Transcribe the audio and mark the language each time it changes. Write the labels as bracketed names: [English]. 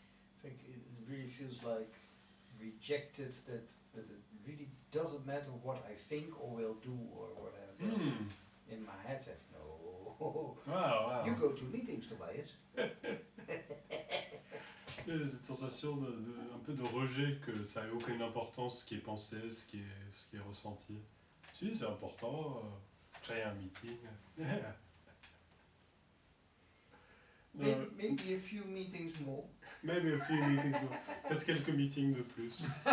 [English] I think it really feels like rejected, that it really doesn't matter what I think or will do or whatever. in my head says, no, Wow, you go to meetings, Tobias. [French] J'ai cette sensation un peu de rejet, que ça n'a aucune importance ce qui est pensé, ce qui est ressenti. Si, c'est important, faut que j'aille à un meeting. [English] Maybe a few meetings more. Maybe a few meetings, [French] peut-être quelques meetings de plus.